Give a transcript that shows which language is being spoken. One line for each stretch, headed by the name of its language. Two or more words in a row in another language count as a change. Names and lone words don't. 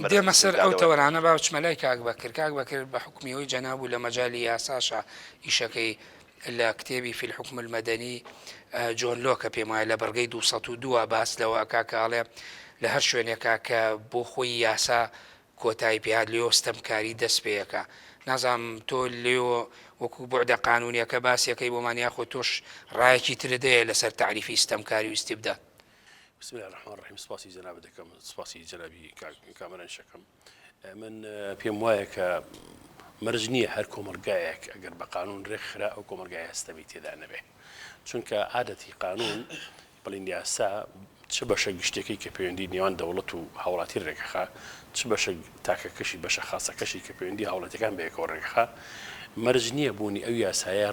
Central Kurdish: دێمە سەر ئەو تەوەرانە باوچمەلای کاک بەکر بە حکمیەوەی جەناب و لە مەجای یاساشە ئیشەکەی لە کتێبی فی الحکم المەدەنی جۆن لۆکە پێم وایە لە بەرگەی 202 باس لەوە کاکەڵێ لە هەر شوێنێکا کە بۆ خۆی یاسا کۆتایی پێات لێەوە ستەمکاری دەست پێەکە نازانم تۆ لێەوە وەکو بۆعدە قانونیەکە باسیەکەی بۆمان یاخۆ تۆش ڕایەکی تردەیە لەسەر تعریفی ستەمکاری و استیبداد.
Arabic: بسم الله الرحمن الرحیم
Central Kurdish: سپاسی جناب دەکەم سپاسی جنابی کامەران شەکەم من پێم وایە کە مەرج نییە هەر کۆمەلگایەک ئەگەر بە قانون ڕێکخرا ئەو کۆمەلگای هەستەمی تێدا نەبێ چونکە عادەتی قانون بڵین یاسا چ بەشە گشتێکی کە پەیوەندی نێوان دەوڵەت و هاوڵاتی ڕێگەخا چ بەشە تاکەکەشی بەشە خاصەکەشی کە پەیوەندی هاوڵاتەکان بەیەکەوە ڕێگەخا مەرج نییە بوونی ئەو یاسایە